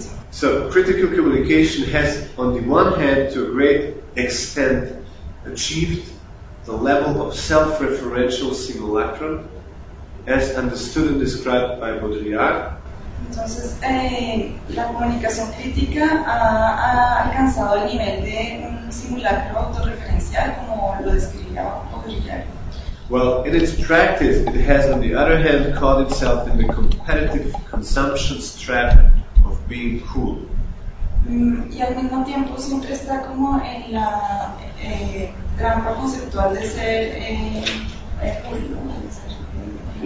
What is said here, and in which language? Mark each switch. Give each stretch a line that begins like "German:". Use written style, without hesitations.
English: So critical communication has, on the one hand, to a great extent, achieved the level of self-referential simulacrum, as understood and described by Baudrillard.
Spanish: Entonces, la comunicación crítica ha alcanzado el nivel de un simulacro autorreferencial, como lo describía Baudrillard.
English: Well, in its practice, it has, on the other hand, caught itself in the competitive consumption's trap of being cool.
Spanish: Y al mismo tiempo siempre está como en la trampa conceptual de ser cool, ¿no?